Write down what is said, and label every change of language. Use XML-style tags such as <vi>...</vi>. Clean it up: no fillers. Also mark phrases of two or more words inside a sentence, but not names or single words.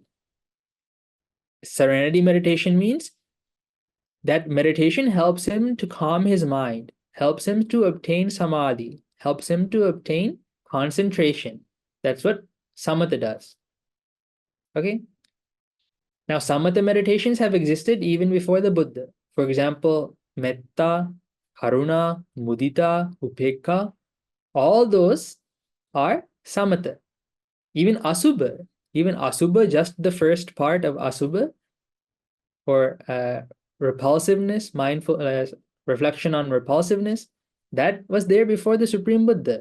<en>Serenity meditation means that meditation helps him to calm his mind, helps him to obtain samadhi, helps him to obtain concentration. That's what samatha does. Okay? Now, samatha meditations have existed even before the Buddha. For example,</en> <pi>metta, karuna, mudita, upekkha,</pi> <en>all those are samatha. Even asubha, just the first part of asubha, or repulsiveness, reflection on repulsiveness, that was there before the Supreme Buddha.</en>